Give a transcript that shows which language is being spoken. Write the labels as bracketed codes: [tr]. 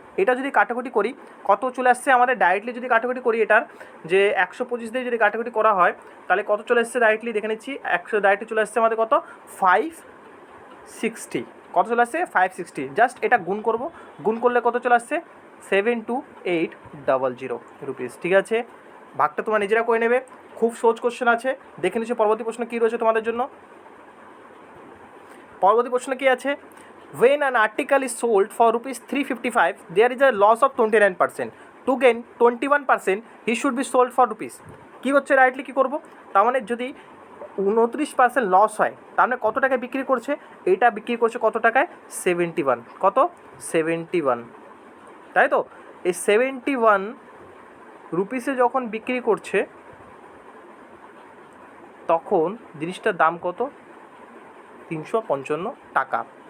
[bn] এটা যদি কাটাকুটি করি কত চলে আসছে আমাদের, ডাইরেক্টলি যদি কাটাকুটি করি এটার, যে 125 দিয়ে যদি কাটাকুটি করা হয় তাহলে কত চলে এসছে, ডাইরেক্টলি দেখে নিচ্ছি, 100 ডাইরেক্টলি চলে আসছে আমাদের কত, 560। কত চলে আসছে, 560। জাস্ট এটা গুণ করব, গুণ করলে কত চলে আসছে, 72,800 রুপিস। ঠিক আছে, ভাগটা তোমরা নিজেরা করে নেবে, খুব সহজ কোশ্চেন আছে। দেখে নিচ্ছি পরবর্তী প্রশ্ন কী রয়েছে তোমাদের জন্য। পরবর্তী প্রশ্ন কী আছে, [en] when an article is sold for rupees 355 there is a loss of 29%, to gain 21% he should be sold for rupees। [bn] কী হচ্ছে, রাইটলি কী করবো, তার মানে যদি 29% লস হয়, তার মানে কত টাকায় বিক্রি করছে, এইটা বিক্রি করছে কত টাকায়, 71। কত, 71, তাই তো। এই 71 রুপিসে যখন বিক্রি করছে তখন জিনিসটার দাম কত, 355 টাকা।